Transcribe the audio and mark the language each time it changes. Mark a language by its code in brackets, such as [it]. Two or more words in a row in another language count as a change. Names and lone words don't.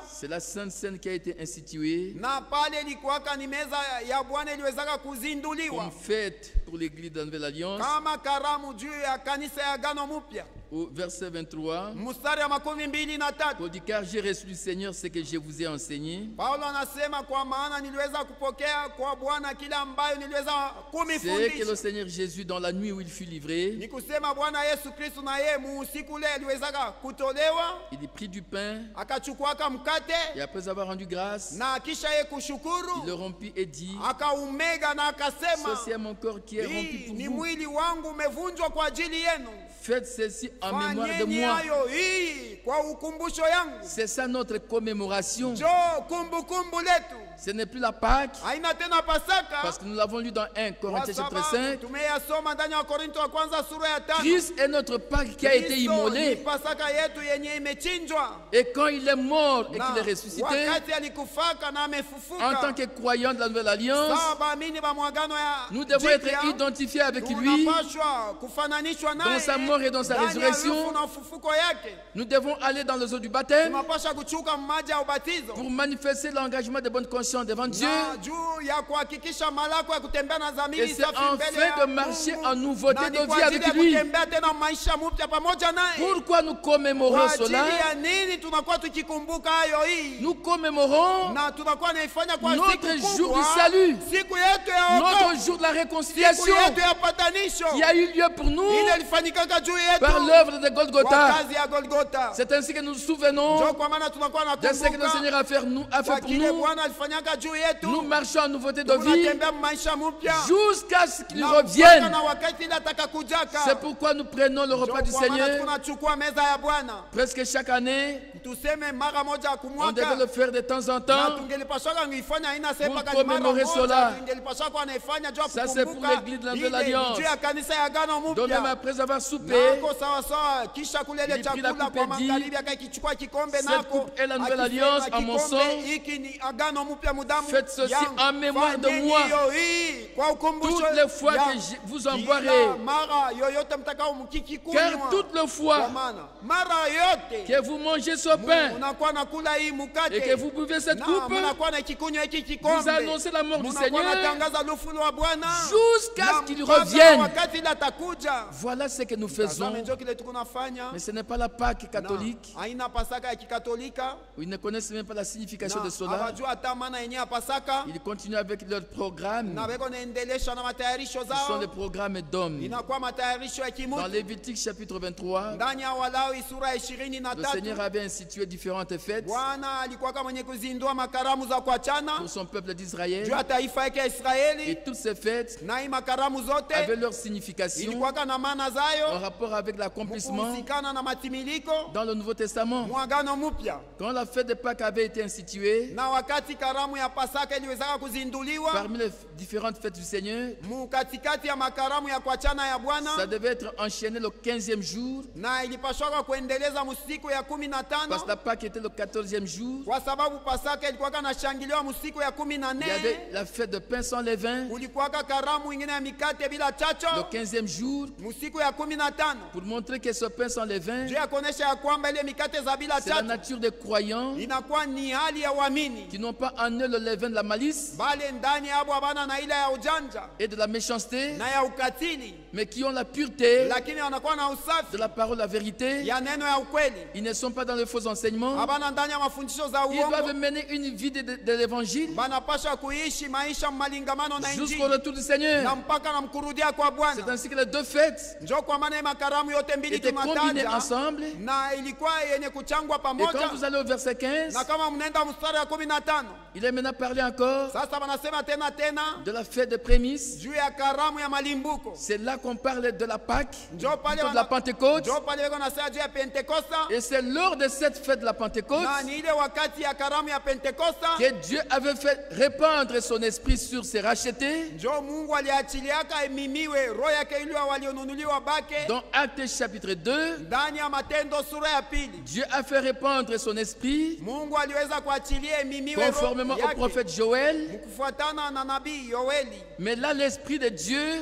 [fr] c'est la Sainte Seine qui a été instituée [sw] na pale ilikuwaka ni meza ya Bwana iliwezaka kuzinduliwa [fr] comme fête pour l'église de la Nouvelle Alliance. [sw] kama karamu juu ya kanisa ya Agano Mupya. [fr] Au verset 23, [sw] Mstari wa 23, [fr] Paul dit, car j'ai reçu du Seigneur ce que je vous ai enseigné. [sw] Paulo anasema kwa maana niliweza kupokea kwa Bwana kile ambayo niliweza [fr] C'est que le [sw] kumifundisha. [fr] Seigneur Jésus, dans la nuit où il fut livré, [sw] Ni kusema Bwana Yesu Kristo na yeye muusiku ule aliwezaka kutolewa, [fr] il prit du pain [sw] akachukuaka mkate [fr] et après avoir rendu grâce, [sw] na kisha yeye [fr] il le [sw] kushukuru [fr] rompit et dit, [sw] akaumega na akasema, [fr] ceci est mon corps qui est rompu [sw] hii [fr] pour [sw] ni [fr] vous. [sw] mwili wangu umevunjwa kwa ajili yenu, [fr] Faites ceci en mémoire de [sw] fanyeni [fr] moi. [sw] hayo hii kwa ukumbusho yangu. [fr] C'est ça notre commémoration. [sw] Jo kumbukumbu letu [fr] Ce n'est plus la Pâque, [sw] haina tena Pasaka, [fr] parce que nous l'avons lu dans 1 [sw] kwa [fr] Corinthiens chapitre [sw] sababu [fr] 5. [sw] tumeyasoma ndani ya Wakorinto wa kwanza sura ya 5. [fr] Christ est notre Pâque qui a été [sw] Kristo ni [fr] immolé. [sw] Pasaka yetu yenye imechinjwa, [fr] Et quand il est mort et [sw] na [fr] qu'il est ressuscité, [sw] wakati alikufaka na [fr] en tant [sw] amefufuka, [fr] que croyant de la Nouvelle Alliance, [sw] sawa baamini ba mwagano ya [fr] nous devons [sw] jipya, [fr] être identifiés avec lui. [sw] tunapashwa kufananishwa [fr] dans [sw] naye [fr] sa mort et dans sa [sw] ndani ya [fr] résurrection. [sw] lufu na ufufuko yake. [fr] Nous devons aller dans les eaux du baptême [sw] Tunapasha kuchuka maji ya ubatizo [fr] pour manifester l'engagement de bonne conscience devant Dieu. [sw] na juu ya kuhakikisha malako ya kutembea na [fr] Et [sw] dhamiri [fr] c'est [sw] safi mbele [fr] enfin [sw] ya [fr] de marcher [sw] Mungu, [fr] en nouveauté [sw] na ni [fr] de [sw] kwa [fr] vie [sw] ajili [fr] avec [sw] ya [fr] lui. [sw] kutembea tena maisha mpya pamoja naye. [fr] Pourquoi nous commémorons [sw] Kwa ajili [fr] cela? [sw] ya nini tunakuwa tukikumbuka hayo hii? [fr] Nous commémorons [sw] Na tunakuwa naifanya kwa [fr] notre [sw] siku [fr] jour [sw] kubwa, [fr] du salut, [sw] siku yetu ya [fr] notre [sw] wokovu, [fr] jour de la [sw] siku [fr] réconciliation [sw] yetu ya patanisho [fr] qui a eu lieu pour nous [sw] ile ilifanyikaka juu yetu [fr] par l'œuvre de [sw] kwa [fr] Golgotha. [sw] kazi ya Golgotha. [fr] C'est ainsi que nous nous souvenons [sw] Ndio kwa maana tunakuwa [fr] de ce que le [sw] nakumbuka [fr] Seigneur a fait [sw] kwa [fr] pour [sw] kile [fr] nous. [sw] Bwana alifanyaka juu yetu. [fr] Nous marchons en nouveauté de vie [sw] Tunatembea maisha mpya [fr] jusqu'à ce qu'il [sw] na mpaka [fr] revienne. [sw] na wakati ile atakakujaka. [fr] C'est pourquoi nous prenons le repas du [sw] Ndio kwa maana [fr] Seigneur [sw] tunachukua meza ya Bwana, [fr] presque chaque année. [sw] tuseme mara moja kwa [fr] On devait [sw] mwaka, [fr] le faire de temps en [sw] na [fr] temps. [sw] tungelipashaka ngifanya haina sepa [fr] Pour [sw] kama mara [fr] commémorer [sw] moja, [fr] cela. [sw] tungelipashaka kwa naifanya juu ya [fr] Ça, c'est pour [sw] kukumbuka [fr] l'église de la Nouvelle [sw] ile [fr] Alliance. [sw] juu ya kanisa ya Agano [fr] Donc même [sw] Mpya. [fr] après avoir soupé, [sw] Nako sawa sawa, kisha kule ile [fr] Il prit la [sw] chakula [fr] coupe [sw] kwa [fr] et dit, [sw] magharibi akakichukua kikombe [fr] cette [sw] nako [fr] coupe est la nouvelle [sw] akisema, [fr] alliance en mon [sw] kikombe [fr] sang. [sw] hiki ni Agano Mpya mudamu [fr] Faites ceci [sw] yangu. [fr] en mémoire de [sw] Fanyeni [fr] moi. [sw] hiyo hii kwa ukumbusho [fr] Toutes les fois [sw] yangu. [fr] que vous en [sw] Kila [fr] boirez, [sw] mara yoyote mtakao mkikikunywa, [fr] car toutes les [sw] kwa [fr] fois [sw] maana mara yote [fr] que vous mangez ce pain [sw] unakuwa nakula hii mkate [fr] et que vous buvez cette [sw] na [fr] coupe, [sw] mnakuwa na kikunywa hiki [fr] vous [sw] kikombe, [fr] annoncez la mort du [sw] mnakuwa [fr] Seigneur [sw] natangaza lufu wa Bwana [fr] jusqu'à [sw] na [fr] ce qu'il [sw] mpaka [fr] revienne. [sw] wakati ile atakuja. [fr] Voilà ce que nous faisons [sw] Tazame, njoo kile tukunafanya [fr] Mais ce n'est pas la Pâque catholique. [sw] na haina Pasaka ya Kikatolika, [fr] Ils ne connaissent même pas la signification [sw] na [fr] de cela. [sw] hawajua hata maana yenyewe ya Pasaka, [fr] Ils continuent avec leur programme. [sw] na beko naendelesha na matayarisho [fr] Ce sont les [sw] zao, [fr] programmes d'hommes. [sw] inakuwa matayarisho ya [fr] Dans [sw] kimutu. [fr] Lévitique chapitre 23, [sw] Ndani ya Walawi sura ya [fr] le [sw] 23 [fr] Seigneur avait institué différentes fêtes [sw] Bwana alikuwa kama mwenye kuzindua makaramu za kuachana [fr] pour son peuple [sw] juu [fr] d'Israël. [sw] ya taifa yake ya [fr] Et [sw] Israeli, [fr] toutes ces fêtes [sw] na hii makaramu zote [fr] avaient leur signification [sw] ilikuwa na maana [fr] en [sw] zayo [fr] rapport avec l'accomplissement [sw] kuhusikana na matimiliko [fr] dans le Nouveau Testament. [sw] mwagano mpya. [fr] Quand la fête de Pâques avait été instituée, [sw] Na wakati karamu ya Pasaka iliwezaka kuzinduliwa [fr] parmi les différentes fêtes du Seigneur, [sw] katikati ya makaramu ya kuachana ya [fr] ça [sw] Bwana, [fr] devait être enchaîné le 15e jour, [sw] na ilipashwaka kuendeleza musiku ya 15 [fr] parce que la Pâque était le 14e jour. [sw] kwa sababu Pasaka ilikuwa na shangiliwa musiku ya [fr] Il y [sw] 14. [fr] avait la fête de pain sans levain [sw] Kulikuwa karamu ingine ya mikate bila chacho [fr] le 15e jour, [sw] musiku ya 15 [fr] pour montrer que ce pain sans levain, [sw] juu ya kuonesha ya kwamba ile mikate za bila [fr] c'est la [sw] chacho [fr] nature des croyants [sw] inakuwa ni hali ya waamini, [fr] qui n'ont pas en eux le levain de la malice [sw] bale ndani yabo abana na ile ya ujanja [fr] et de la méchanceté, [sw] na ya ukatili, [fr] mais qui ont la pureté [sw] lakini wanakuwa na [fr] de [sw] usafi [fr] la parole, la vérité. [sw] ya neno ya ukweli, [fr] Ils ne sont pas dans les faux enseignements. [sw] abana ndani ya mafundisho za [fr] Ils doivent [sw] uongo, [fr] mener une vie de l'évangile [sw] banapasha kuishi maisha malingamano na [fr] jusqu'au [sw] Injili [fr] retour du Seigneur. [sw] na mpaka na mkurudia kwa [fr] C'est [sw] Bwana. [fr] ainsi que les deux fêtes [sw] Njo kwa maana hii makaramu yote mbili [fr] étaient combinées [sw] tunataja [fr] ensemble. [sw] na ilikuwa yenye kuchangwa [fr] Et quand [sw] pamoja. [fr] vous allez au verset 15, [sw] Na kama mnaenda mstari wa 15 [fr] il est maintenant parlé encore [sw] sasa wanasema tena [fr] de la fête des prémices. [sw] juu ya karamu ya malimbuko. [fr] C'est là qu'on parle de la Pâque, [sw] Njo pale [fr] plutôt de la Pentecôte. [sw] njo pale weko nasema juu ya Pentekosta, [fr] Et c'est lors de cette fête de la Pentecôte [sw] na ni ile wakati ya karamu ya Pentekosta [fr] que Dieu avait fait répandre son esprit sur ses rachetés. [sw] njo Mungu aliachiliaka imimiwe roho yake ile walionunuliwa bake [fr] Dans Actes chapitre 2, [sw] ndani ya Matendo sura ya pili. [fr] Dieu a fait répandre son esprit [sw] Mungu aliweza kuachilia imimiwe [fr] conformément [sw] roho [fr] au [sw] yake [fr] prophète Joël. [sw] kufuatana na nabii Yoeli. [fr] Mais là, l'esprit de Dieu